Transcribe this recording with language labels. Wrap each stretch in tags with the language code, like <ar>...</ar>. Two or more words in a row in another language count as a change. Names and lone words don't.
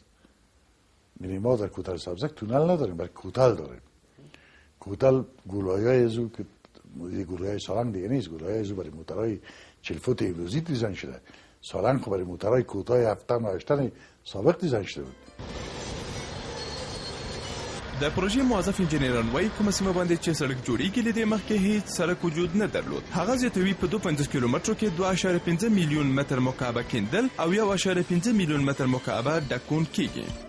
<fa>یعنی ما در کوتل سبزک تونل نداریم بلکه کوتل داریم. کوتل گولایه‌های ازو که یه گولایه سالنگ دیگه نیست، گولایه ازو برای موتورهای 40 فوت امروزی دیزاین شده. سالنگ خب برای موتورهای کوتاه 7 و 8 سابق دیزاین شده بود.</fa> <ps>د پروژې موظف انجینران وایي کومه سیمه باندې چې سړک جوړیږي له دې مخکې هیڅ سړک وجود نه درلود. هغه زیاتوي په 52 کیلومترو کې 2.5 میلیون متر مکعب کیندل او 1.5 میلیون متر مکعب ډکون کیږي.</ps>